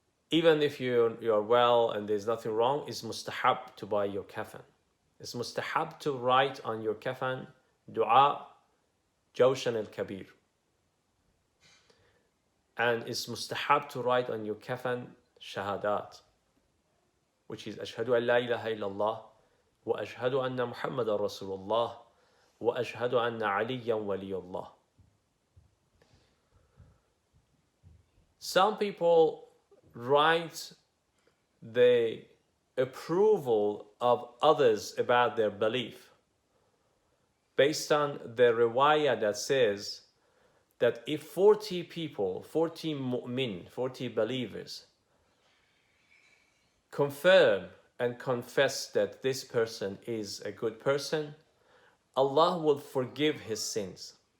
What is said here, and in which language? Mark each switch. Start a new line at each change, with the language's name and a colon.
English: Even if you're well and there's nothing wrong, it's mustahab to buy your kafan. It's mustahab to write on your kafan, dua Jawshan al-Kabir. And it's mustahab to write on your kafan shahadat, which is Ashhadu an la ilaha illallah
Arabic: وأشهد أن محمد رسول الله وأشهد أن عليا ولي الله.
English: Some people write the approval of others about their belief based on the riwayah that says that if 40 people, 40 mu'min, 40 believers confirm and confess that this person is a good person, Allah will forgive his sins.